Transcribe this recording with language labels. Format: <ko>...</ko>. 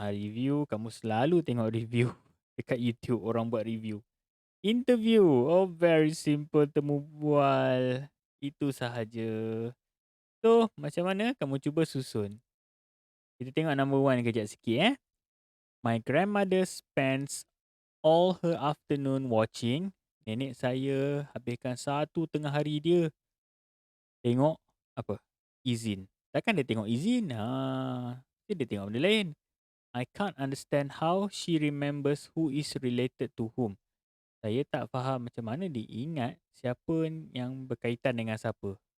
<ms>Review, kamu selalu tengok review dekat YouTube orang buat review. Interview. Oh,</ms> <en>very simple,</en> <ms>temu bual. Itu sahaja. So, macam mana kamu cuba susun? Kita tengok number 1 kejap sikit.</ms> <en>My grandmother spends all her afternoon watching.</en> <ms>Nenek saya habiskan satu tengah hari dia tengok apa? Izin. Takkan dia tengok izin? Dia tengok benda lain.</ms> <en>I can't understand how she remembers who is related to whom.</en> <ms>Saya tak faham macam mana dia ingat siapa yang berkaitan dengan siapa.</ms>